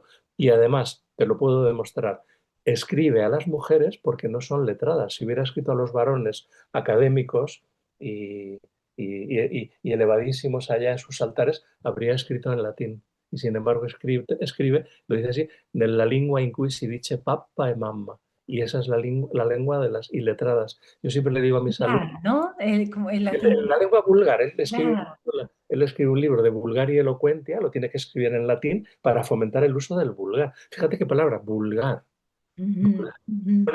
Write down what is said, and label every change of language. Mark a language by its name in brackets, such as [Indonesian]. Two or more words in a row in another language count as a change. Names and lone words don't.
[Spanish] Y además, te lo puedo demostrar, escribe a las mujeres porque no son letradas. Si hubiera escrito a los varones académicos y y elevadísimos allá en sus altares, habría escrito en latín. Y sin embargo escribe, lo dice así, de la lengua [Italian] in cui si dice pappa e mamma. [Spanish] Y esa es la lengua de las iletradas. Yo siempre le digo a mis alumnos, Claro, ¿no? Como el latín. la lengua vulgar, Claro. él escribe un libro de vulgar y elocuentia, lo tiene que escribir en latín para fomentar el uso del vulgar. Fíjate qué palabra, vulgar. Ujú, ujú.